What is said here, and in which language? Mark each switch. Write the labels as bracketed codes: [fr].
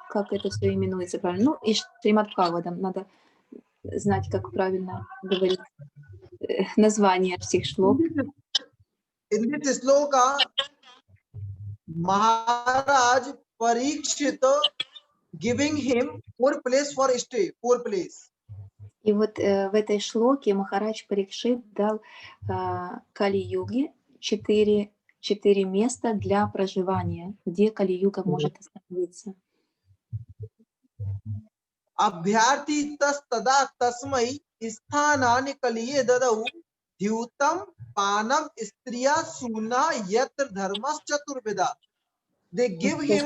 [ru] как это все именуется правильно. Ну, и Шримад Бхагаватам, надо знать, как правильно говорить название всех шлок. [en] In this sloka, Maharaj Parikshita giving him 4 place for stay, 4 place. [ru] И вот в этой шлоке Махарадж Парикшит дал Кали-юге 4 места для проживания, где Кали-юга может остановиться. [sa] Abhyarthi tas tada tasmai sthanani kaliye dadau dhyutam panam striya suna yatra dharmas chaturveda. [en] They give him